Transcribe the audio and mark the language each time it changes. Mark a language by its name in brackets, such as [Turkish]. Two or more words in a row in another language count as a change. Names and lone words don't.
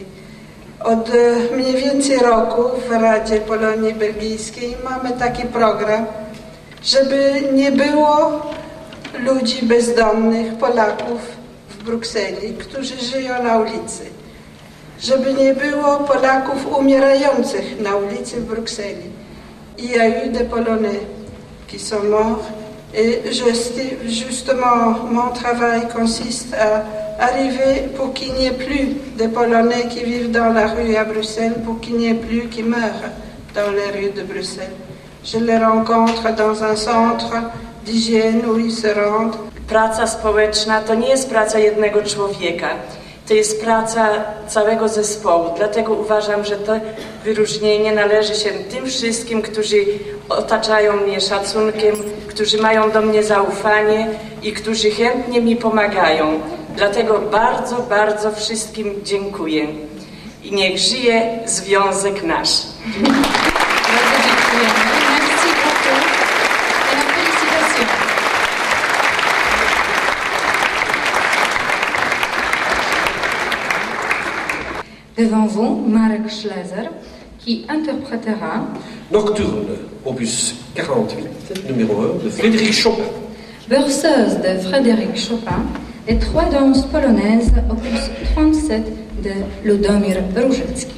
[Polish] Od mniej więcej roku w Radzie Polonii Belgijskiej mamy taki program, żeby nie było ludzi bezdomnych, Polaków w Brukseli, którzy żyją na ulicy. Żeby nie było Polaków umierających na ulicy w Brukseli. [French] Il y a eu des Polonais qui sont morts Et justement, mon travail consiste à arriver pour qu'il n'y ait plus de Polonais qui vivent dans la rue à Bruxelles, pour qu'il n'y ait plus qui meurent dans les rues de Bruxelles. Je les rencontre dans un centre d'hygiène où ils se rendent. [Polish] Praca społeczna to nie jest praca jednego człowieka, to jest praca całego zespołu. Dlatego uważam, że to wyróżnienie należy się tym wszystkim, którzy otaczają mnie szacunkiem, którzy mają do mnie zaufanie i którzy chętnie mi pomagają. Dlatego bardzo, bardzo wszystkim dziękuję. I niech żyje Związek Nasz. Bardzo dziękujemy. [French] Merci beaucoup. Et la félicitation. Devant vous, Marek Schlezer, qui interprétera Nocturne, opus 48, numéro 1, de Frédéric Chopin. Berceuse de Frédéric Chopin et 3 danses polonaises, opus 37 de Ludomir Różycki.